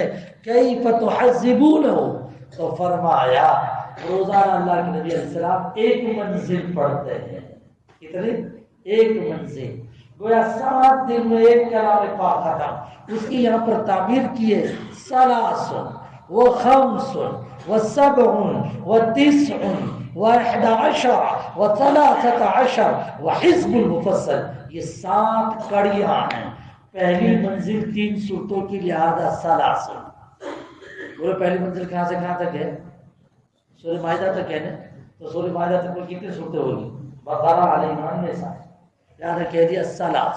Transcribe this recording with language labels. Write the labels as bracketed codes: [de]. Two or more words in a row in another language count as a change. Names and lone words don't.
[ar] کیف تحذبونہ؟ [ur] تو فرمایا روزانہ اللہ کے نبی علیہ السلام ایک منزل پڑھتے ہیں. کتنے؟ ایک منزل. گویا 7 دن میں ایک کلام پاک ختم. اس کی یہاں پر تعبیر کی ہے [ar] ثلاث و خمس و سبع و تسع و 11 و 13 و حزب المفصل. [ur] یہ 7 کڑیاں ہیں. پہلی منزل 3 سورتوں کی لہذا ثلاث. وہ پہلی منزل کہاں سے کہاں تک ہے؟ سورہ مائدہ تک ہے نا. تو سورہ مائدہ تک میں کتنی صورتیں ہوگی؟ بقرہ، آل عمران، نساء. لہٰذا کہہ دیا ثلاث.